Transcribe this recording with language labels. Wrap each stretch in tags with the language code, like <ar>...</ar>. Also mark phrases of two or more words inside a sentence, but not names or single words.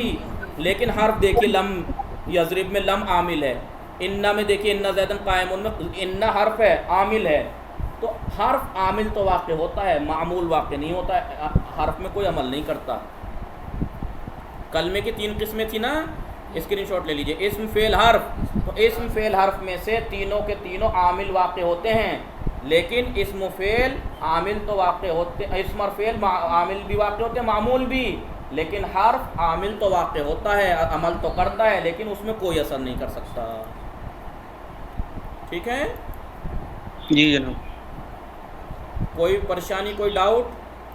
<ur>لیکن حرف دیکھیے</ur> <ar>لم یضرب</ar> <ur>میں لم عامل ہے. انّا میں دیکھیے</ur> <ar>انّا زیدن قائم</ar> <ur>میں انّا حرف ہے, عامل ہے. تو حرف عامل تو واقع ہوتا ہے, معمول واقع نہیں ہوتا ہے. حرف میں کوئی عمل نہیں کرتا. کلمے کی 3 قسمیں تھی نا, اسکرین شاٹ لے لیجئے. اسم فعل حرف, تو اسم فعل حرف میں سے تینوں کے تینوں عامل واقع ہوتے ہیں. لیکن اسم و فعل عامل تو واقع ہوتے ہیں, اسم اور فعل عامل بھی واقع ہوتے ہیں, معمول بھی. لیکن حرف عامل تو واقع ہوتا ہے, عمل تو کرتا ہے, لیکن اس میں کوئی اثر نہیں کر سکتا. ٹھیک ہے جی جناب. کوئی پریشانی, کوئی ڈاؤٹ؟</ur>